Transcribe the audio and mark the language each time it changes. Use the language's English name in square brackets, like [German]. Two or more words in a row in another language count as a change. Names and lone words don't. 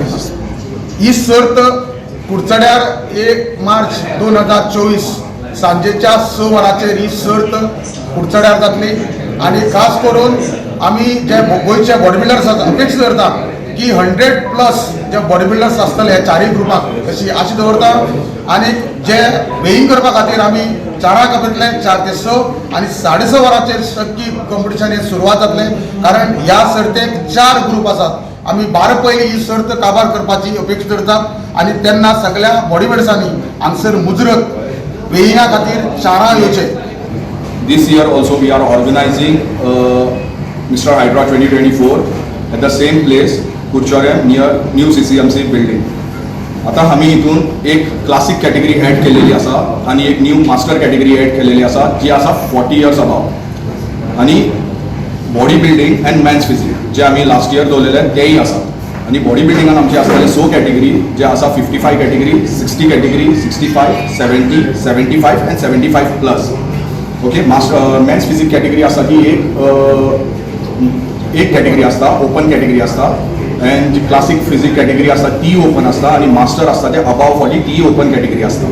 [Konkani] ही सर्त कुडचड्यार 1 मार्च 2024 सांजेच्या 6 वरांचेर ही सर्त कुडचड्यार जातली आणि खास करून आम्ही जे गोयचे [English] body builders [Konkani] आसात अपेक्षा करता की 100+ जे [English] body builders [Konkani] आसतले ह्या 4 ग्रुपाक अशी आशा दवरता आणि जे वेईंग करपा खातीर आमी 4 कपेतले 4 ते 6 आणि 6:30 वरांचेर नक्की कॉम्पिटिशन हे सुरवात जातले। कारण ह्या सर्तेक 4 ग्रुप आसात। आम्ही 12 पयली ही सर्त काबार करपाची अपेक्षा करतात आणि त्यांना सगळ्या [English] body buildersांनी [Konkani] हांगसर मुजरत वेईंगा खातीर शाळा येवचे। [English] This year also we are organizing Mr. Hydra 2024 at the same place, Kurchare near New CCMC building. [Konkani] आता आम्ही इथून एक [English] classic category add [Konkani] केलेली असा आणि एक [English] new master category add [Konkani] केलेली असा जी असा [English] 40 years above [Konkani] आणि [English] body building and mens physique [Konkani] जे आम्ही [English] last year [Konkani] दवरलेले तेही आसात आणि बॉडी बिल्डिंगान आमची आसतले 6 कॅटेगरी जे आसा 55 कॅटेगरी, 60 कॅटेगरी, 65, 70, [English] 75 and 75+. okay, master mens physique category [Konkani] आसा ती एक कॅटेगरी आसता, [English] open category [Konkani] आसता अँड जी [English] classic physique category [Konkani] आसता ती ओपन आसता आणि मास्टर आसता ते [English] above 40 [Konkani] ती [English] open category [Konkani] आसता।